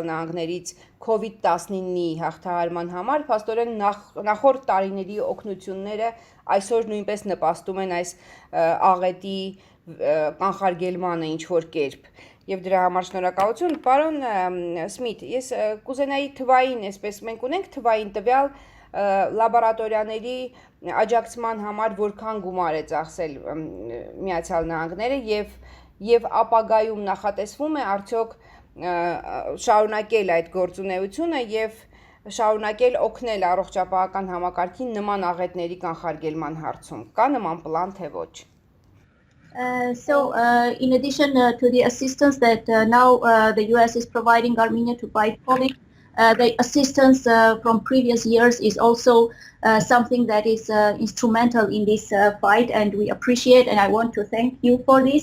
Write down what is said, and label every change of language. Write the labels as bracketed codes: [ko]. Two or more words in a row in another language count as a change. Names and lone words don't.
[hy] Նահանգներից COVID-19-ի հաղթահարման համար, փաստորեն նախորդ տարիների օգնությունները այսօր նույնպես նպաստում են այս աղետի կանխարգելմանը ինչ որ կերպ։ Եվ դրա համար շնորհակալություն, պարոն Սմիթ, ես կուզենայի թվային, այսպես մենք ունենք թվային տվյալ լաբորատորիաների աջակցման համար որքան գումար է ծախսել Միացյալ Նահանգները եւ ապագայում նախատեսվում է արդյոք շարունակել այդ գործունեությունը եւ շարունակել օգնել առողջապահական համակարգին նման աղետների կանխարգելման հարցում։ Կա նման պլան թե ոչ։ [en] So in addition to the assistance that now the US is providing Armenia to fight COVID, the assistance from previous years is also something that is instrumental in this fight, and we appreciate, and I want to thank you for this.